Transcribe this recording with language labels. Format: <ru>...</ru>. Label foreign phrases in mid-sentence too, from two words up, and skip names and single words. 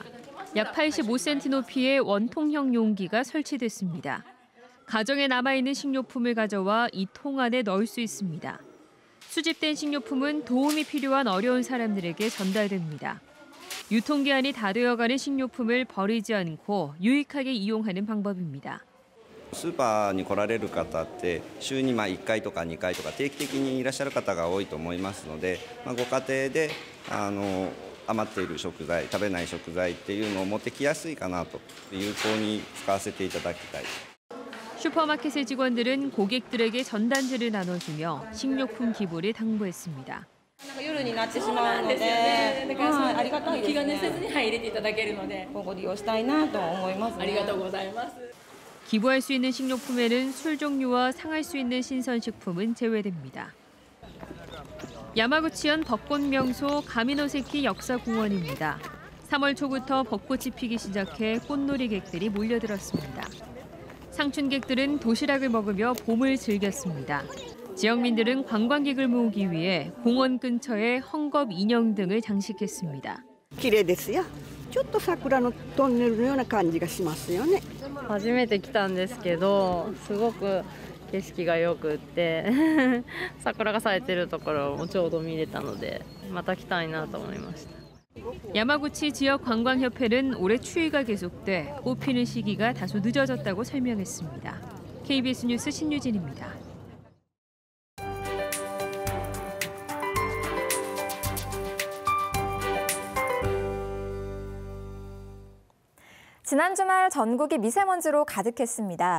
<ko>약 85cm 높이의 원통형 용기가 설치됐습니다. 가정에 남아있는 식료품을 가져와 이 통 안에 넣을 수 있습니다. 수집된 식료품은 도움이 필요한 어려운 사람들에게 전달됩니다. 유통기한이 다 되어가는 식료품을 버리지 않고 유익하게 이용하는 방법입니다.</ko> <ja>スーパーに来られる方って週に1回とか2回とか定期的にいらっしゃる方が多いと思いますので、ご家庭で余っている食材、食べない食材っていうのを持ってきやすいかなと、有効に使わせていただきたい。</ja> <ko>슈퍼마켓의 직원들은 고객들에게 전단지를 나눠주며 식료품 기부를 당부했습니다.</ko> <ja>夜になってしまうので、だからありがたいですね。気兼ねせずに入れていただけるので、今後利用したいなと思いますね。ありがとうございます。</ja> <ko>기부할 수 있는 식료품에는 술 종류와 상할 수 있는 신선식품은 제외됩니다. 야마구치현 벚꽃 명소 가미노세키 역사공원입니다. 3월 초부터 벚꽃이 피기 시작해 꽃놀이객들이 몰려들었습니다. 상춘객들은 도시락을 먹으며 봄을 즐겼습니다. 지역민들은 관광객을 모으기 위해 공원 근처에 헝겊 인형 등을 장식했습니다.</ko> <ja>綺麗ですよ。ちょっと桜のトンネルのような感じがしますよね。初めて来たんですけど、すごく景色が良くって桜が咲いてるところもちょうど見れたので、また来たいなと思いました。</ja> <ko>야마구치 지역관광협회는 올해 추위가 계속돼 꽃 피는 시기가 다소 늦어졌다고 설명했습니다. KBS 뉴스 신유진입니다. 지난 주말 전국이 미세먼지로 가득했습니다.</ko>